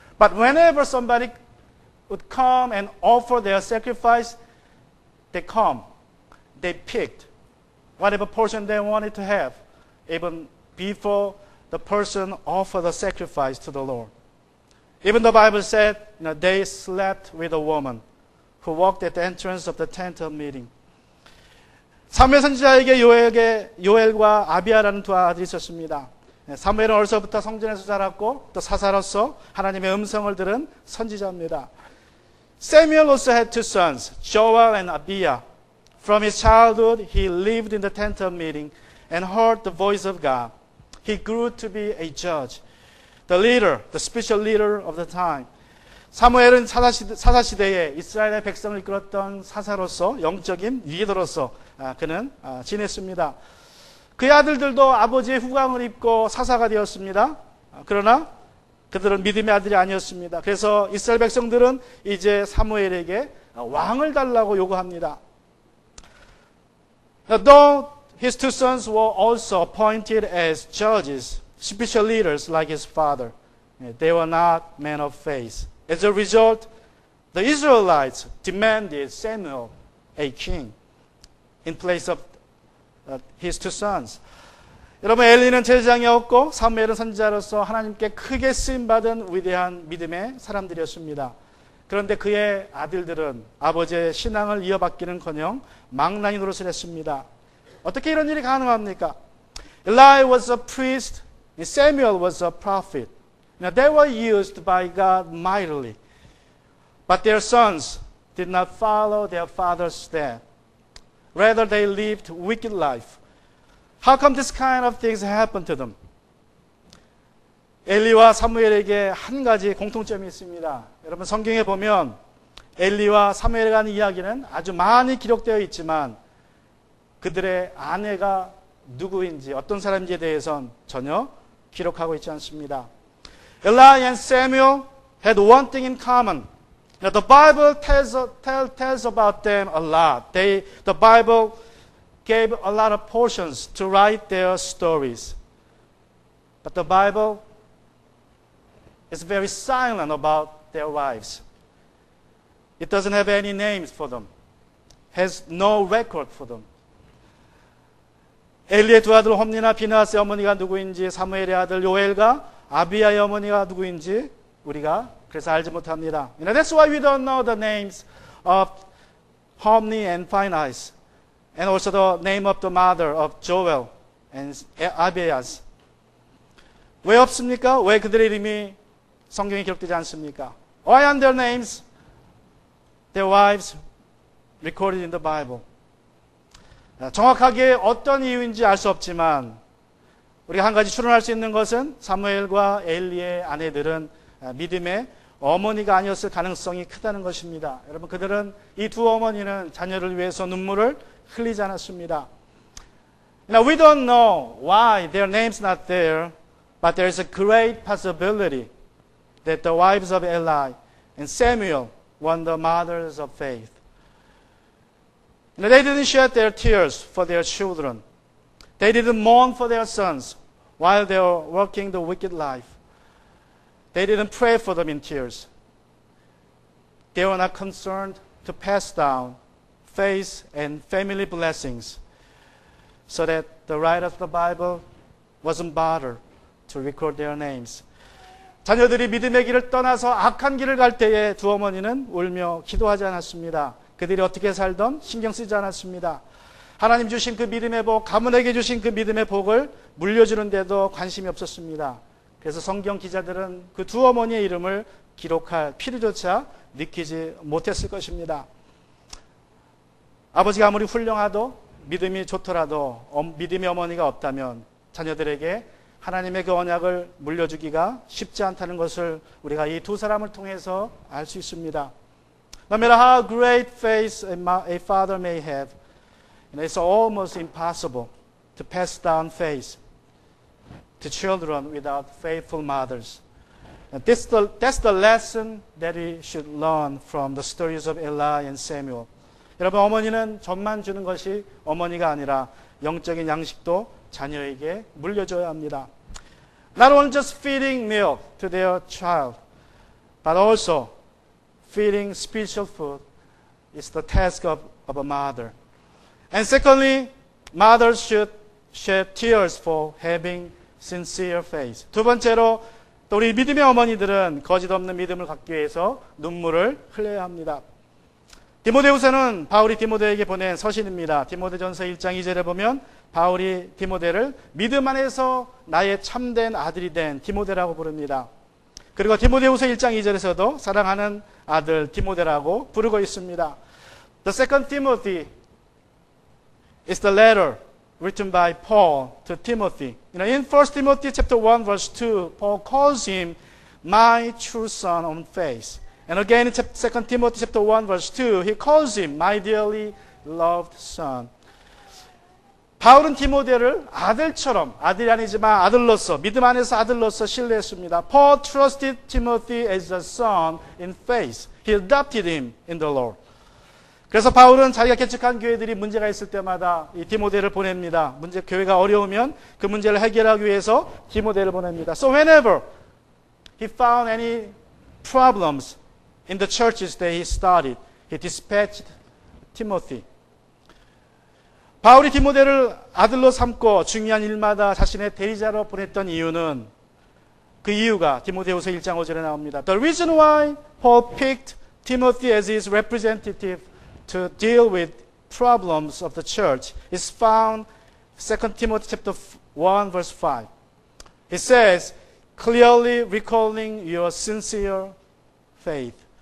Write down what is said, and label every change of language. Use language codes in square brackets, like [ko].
[en] But whenever somebody would come and offer their sacrifice, they picked whatever portion they wanted to have, even before the person offered the sacrifice to the Lord. Even the Bible said, they slept with a woman who walked at the entrance of the tent of meeting. [ko] 사무엘 선지자에게 요엘과 아비야라는 두 아들이 있었습니다. 사무엘은 어려서부터 성전에서 자랐고 또 사사로서 하나님의 음성을 들은 선지자입니다. [en] Samuel also had two sons, Joel and Abiah. From his childhood, he lived in the tent of meeting and heard the voice of God. He grew to be a judge, the leader, the spiritual leader of the time. [ko] 사무엘은 사사시대에 이스라엘의 백성을 이끌었던 사사로서 영적인 리더로서 그는 지냈습니다. 그의 아들들도 아버지의 후광을 입고 사사가 되었습니다. 그러나 그들은 믿음의 아들이 아니었습니다. 그래서 이스라엘 백성들은 이제 사무엘에게 왕을 달라고 요구합니다. [en] Though his two sons were also appointed as judges, spiritual leaders like his father, they were not men of faith. As a result, the Israelites demanded Samuel a king in place of his two sons. [ko] 여러분, 엘리는 제사장이었고 사무엘은 선지자로서 하나님께 크게 쓰임받은 위대한 믿음의 사람들이었습니다. 그런데 그의 아들들은 아버지의 신앙을 이어받기는커녕 망나니 노릇을 했습니다. 어떻게 이런 일이 가능합니까? [en] Eli was a priest and Samuel was a prophet. Now they were used by God mightily, but their sons did not follow their father's step. Rather, they lived wicked life. How come this kind of things happened to them? [ko] 엘리와 사무엘에게 한 가지 공통점이 있습니다. 여러분, 성경에 보면 엘리와 사무엘에 관한 이야기는 아주 많이 기록되어 있지만 그들의 아내가 누구인지 어떤 사람인지에 대해서는 전혀 기록하고 있지 않습니다. [en] Eli and Samuel had one thing in common. Now, the Bible tells about them a lot. The Bible gave a lot of portions to write their stories. But the Bible is very silent about their wives. It doesn't have any names for them. Has no record for them. [ko] 엘리의 두 아들 홈니나 비나스의 어머니가 누구인지, 사무엘의 아들 요엘과 아비야의 어머니가 누구인지 우리가 그래서 알지 못합니다. [en] That's why we don't know the names of Homni and Phinehas, and also the name of the mother of Joel and Abias. [ko] 왜 없습니까? 왜 그들의 이름이 성경에 기록되지 않습니까? [en] Why aren't their names, their wives, recorded in the Bible? [ko] 정확하게 어떤 이유인지 알 수 없지만 우리가 한 가지 추론할 수 있는 것은 사무엘과 엘리의 아내들은 믿음의 어머니가 아니었을 가능성이 크다는 것입니다. 여러분, 그들은 이 두 어머니는 자녀를 위해서 눈물을 흘리지 않았습니다. [en] Now we don't know why their names not there, but there is a great possibility that the wives of Eli and Samuel were the mothers of faith. Now, they didn't shed their tears for their children. They didn't mourn for their sons while they were working the wicked life. They didn't pray for them in tears. They were not concerned to pass down faith and family blessings so that the writer of the Bible wasn't bothered to record their names. [ko] 자녀들이 믿음의 길을 떠나서 악한 길을 갈 때에 두 어머니는 울며 기도하지 않았습니다. 그들이 어떻게 살던 신경 쓰지 않았습니다. 하나님 주신 그 믿음의 복, 가문에게 주신 그 믿음의 복을 물려주는데도 관심이 없었습니다. 그래서 성경 기자들은 그 두 어머니의 이름을 기록할 필요조차 느끼지 못했을 것입니다. 아버지가 아무리 훌륭하도 믿음이 좋더라도 믿음의 어머니가 없다면 자녀들에게 하나님의 그 언약을 물려주기가 쉽지 않다는 것을 우리가 이 두 사람을 통해서 알 수 있습니다. [en] No matter how great faith a father may have, it's almost impossible to pass down faith to children without faithful mothers. And that's the lesson that we should learn from the stories of Eli and Samuel. [ko] 여러분, 어머니는 젖만 주는 것이 어머니가 아니라 영적인 양식도 자녀에게 물려줘야 합니다. [en] Not only just feeding milk to their child, but also feeding spiritual food is the task of a mother. And secondly, mothers should shed tears for having sincere faith. [ko] 두 번째로, 또 우리 믿음의 어머니들은 거짓 없는 믿음을 갖기 위해서 눈물을 흘려야 합니다. 디모데후서는 바울이 디모데에게 보낸 서신입니다. 디모데전서 1장 2절에 보면 바울이 디모데를 믿음 안에서 나의 참된 아들이 된 디모데라고 부릅니다. 그리고 디모데후서 1장 2절에서도 사랑하는 아들 디모데라고 부르고 있습니다. [en] The second Timothy is the letter written by Paul to Timothy. In 1 Timothy chapter 1 verse 2, Paul calls him my true son on faith. And again in 2 Timothy chapter 1 verse 2, he calls him my dearly loved son. [ko] 바울은 디모데를 아들처럼, 아들이 아니지만 아들로서, 믿음 안에서 아들로서 신뢰했습니다. [en] Paul trusted Timothy as a son in faith. He adopted him in the Lord. [ko] 그래서 바울은 자기가 개척한 교회들이 문제가 있을 때마다 이 디모데를 보냅니다. 교회가 어려우면 그 문제를 해결하기 위해서 디모데를 보냅니다. [en] So whenever he found any problems in the churches that he started, he dispatched Timothy. [ko] 바울이 디모데를 아들로 삼고 중요한 일마다 자신의 대리자로 보냈던 이유는 그 이유가 디모데후서 1장 5절에 나옵니다. [en] The reason why Paul picked Timothy as his representative to deal with problems of the church is found 2 Timothy chapter 1 verse 5. It says, clearly recalling your sincere faith.